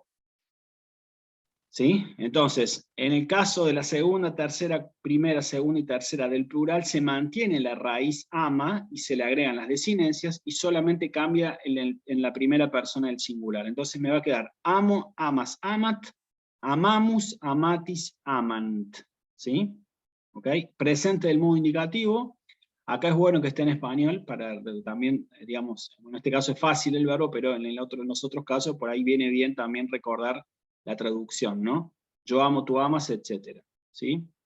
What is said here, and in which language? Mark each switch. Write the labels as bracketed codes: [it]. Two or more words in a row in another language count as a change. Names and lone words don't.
[es] ¿Sí? Entonces, en el caso de la segunda, tercera, primera, segunda y tercera del plural, se mantiene la raíz ama y se le agregan las desinencias y solamente cambia en la primera persona del singular. Entonces me va a quedar amo, [la] amas, amat, amamus, amatis, amant. [es] ¿Sí? ¿Ok? Presente del modo indicativo. Acá es bueno que esté en español para también, digamos, en este caso es fácil el verbo, pero en los otros casos por ahí viene bien también recordar la traducción, ¿no? Yo amo, tú amas, etc. ¿Sí?